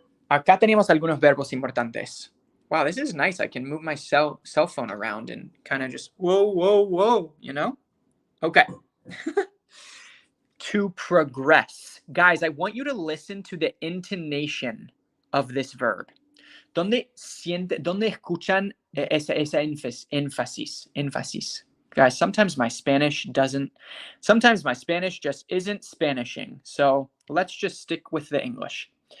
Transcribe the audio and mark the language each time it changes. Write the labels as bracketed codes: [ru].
[es] Acá tenemos algunos verbos importantes. [en] Wow, this is nice. I can move my cell phone around and kind of just, whoa, you know? Okay. To progress. Guys, I want you to listen to the intonation of this verb. [es] ¿Dónde escuchan esa énfasis? [en] Guys, sometimes my Spanish just isn't Spanishing. So let's just stick with the English.